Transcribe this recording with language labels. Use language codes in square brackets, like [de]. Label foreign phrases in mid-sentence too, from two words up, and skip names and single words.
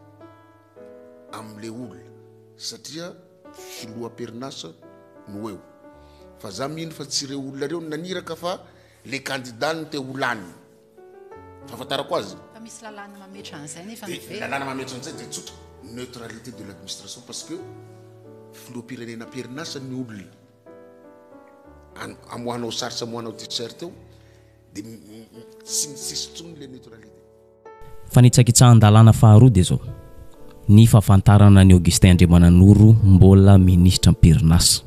[mg] amin'le olona satria filoham-perinasa no eo fa za mino fa tsy ireo olona reo naniraka fa le candidat ny te olany fahafantarako azy fa misy lalàna mametra an'izay nefa lalàna mametra an'izay dia tsotra [fr] neutralité de l'administration parce que [mg] filoham-pirenena am-perinasa ny olona amohanao sary sy amohanao t-shirt eo dia tsy misisitsony le neutralité. Fanitsakitsahan-dalàna faharoa dia zao, ny fahafantarana ny Augustin Andriamananoro mbola ministra am-perinasa.